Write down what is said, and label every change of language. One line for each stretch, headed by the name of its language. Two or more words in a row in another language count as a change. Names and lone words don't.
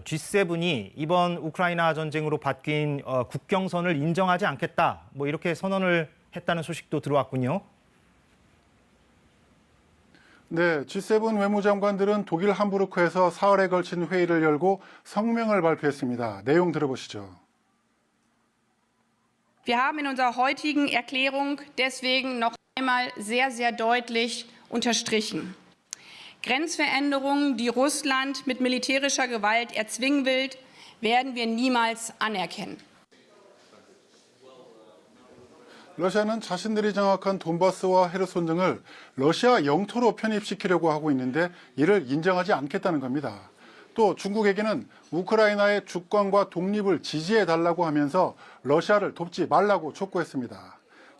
Korean: G7이 이번 우크라이나 전쟁으로 바뀐 국경선을 인정하지 않겠다. 뭐 이렇게 선언을 했다는 소식도 들어왔군요. 네, G7 외무장관들은 독일 함부르크에서 사흘에 걸친 회의를 열고 성명을 발표했습니다. 내용 들어보시죠.
German: Wir haben in unserer heutigen Erklärung deswegen noch einmal sehr, sehr deutlich unterstrichen. Grenzveränderungen, die Russland mit militärischer Gewalt erzwingen will, werden wir niemals anerkennen.
Korean: 러시아는 자신들이 장악한 돈바스와 헤르손 등을 러시아 영토로 편입시키려고 하고 있는데 이를 인정하지 않겠다는 겁니다. 또 중국에게는 우크라이나의 주권과 독립을 지지해달라고 하면서 러시아를 돕지 말라고 촉구했습니다.